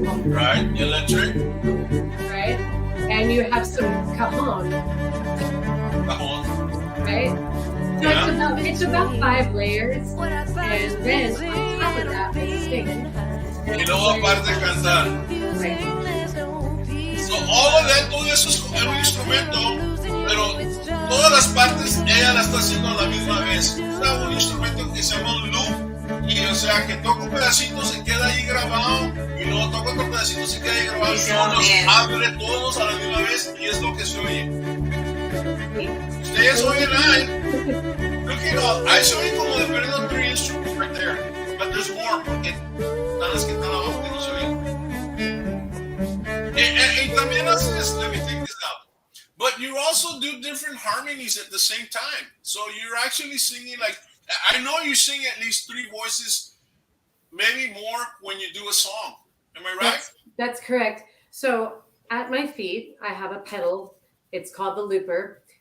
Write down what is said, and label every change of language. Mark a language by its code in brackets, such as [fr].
[en] Right, electric. Right? And you have some cajon. Cajon. Right? So it's about 5 layers. And then on top of that, we sing. [es] Y luego aparte cantar. [en] Right. So all of that, [es] todo eso es un instrumento, pero todas las partes ella la está haciendo a la misma vez. Está un instrumento que se llama un loop, y o sea que toca un pedacito, se queda ahí grabado, y luego toca otro pedacito, se queda ahí grabado, y luego los abre todos a la misma vez, y es lo que se oye. Ustedes oyen ahí. [en] Look at all. [es] Ahí se oyen como de perdido 3 [en] instruments right there. But there's more, [es] porque están las que están abajo que no se oyen. Y también haces, [en] let me take this out. But you also do different harmonies at the same time. So you're actually singing like, I know you sing at least 3 voices, maybe more when you do a song. Am I right? That's correct. So at my feet, I have a pedal. It's called the looper.